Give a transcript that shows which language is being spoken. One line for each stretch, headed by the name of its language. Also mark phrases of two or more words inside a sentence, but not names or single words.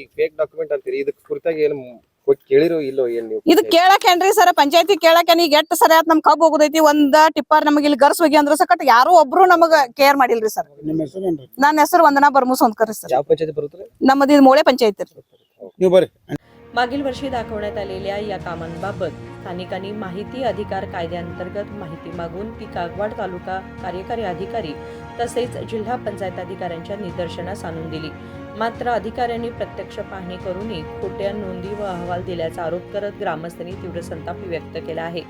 Kannada: ಕೇಳಿರೋ ಇಲ್ಲೋ ಏನ್ ನೀವು? ಇದು ಕೇಳಕೇನ್ರಿ ಸರ್, ಪಂಚಾಯತಿ ಕೇಳಕೇನ್. ಈಗ ಎಷ್ಟ್ ಸರಿ ಆತ್ ನಮ್ ಕಬ್ಬು ಹೋಗುದೈತಿ, ಒಂದ್ ಟಿಪ್ಪರ್ ನಮಗೆ ಇಲ್ಲಿ ಗರ್ಸ್ ಹೋಗಿ ಅಂದ್ರ ಸಕಟ್ ಯಾರು ಒಬ್ರು ನಮಗ ಕೇರ್ ಮಾಡಿಲ್ರಿ ಸರ್. ನಿಮ್ಮ ಹೆಸರೇನ್ರಿ? ನನ್ನ ಹೆಸರು ವಂದನಾ ಬರ್ಮು ಸೋನ್ಕರ್ ಸರ್. ಯಾವ ಪಂಚಾಯತಿ ಬರುತ್ತೆ? ನಮ್ಮದು ಇದು मोळे पंचायत. ನೀವು ಬರ್ರಿ.
Marathi: मागील वर्षी दाखवण्यात आलेल्या या कामांबाबत स्थानिकांनी माहिती अधिकार कायद्याअंतर्गत माहिती मागून ती कागवाड तालुका कार्यकारी अधिकारी तसेच जिल्हा पंचायत अधिकाऱ्यांच्या निदर्शनास आणून दिली. मात्र अधिकाऱ्यांनी प्रत्यक्ष पाहणी करूनही खोट्या नोंदी व अहवाल दिल्याचा आरोप करत ग्रामस्थांनी तीव्र संताप व्यक्त केला आहे.